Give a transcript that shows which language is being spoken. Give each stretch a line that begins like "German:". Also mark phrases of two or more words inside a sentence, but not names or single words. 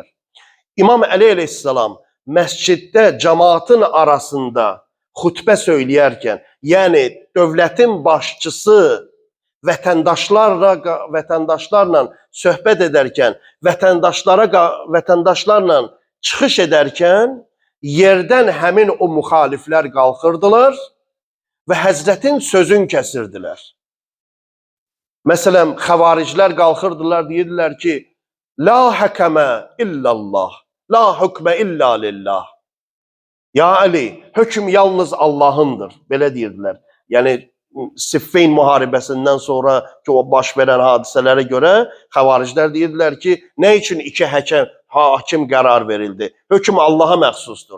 Azerbaijani: İmam Əli əleyhissalam məsciddə cəmaatın arasında xutbə söyləyərkən, yəni dövlətin başçısı vətəndaşlarla söhbət edərkən, vətəndaşlarla çıxış edərkən, yerdən həmin o müxaliflər qalxırdılar və Həzrətin sözün kəsirdilər. Məsələn, xəvariclər qalxırdılar, deyirdilər ki,
Arabic: لا حكم إلا الله، لا حكم إلا لله.
Azerbaijani: Ya Əli, hökm yalnız Allahındır, belə deyirdilər. Yəni, Siffeyn müharibəsindən sonra ki, o baş verən hadisələrə görə xəvariclər deyirdilər ki, nə üçün iki hakim qərar verildi? Hökm Allaha məxsusdur.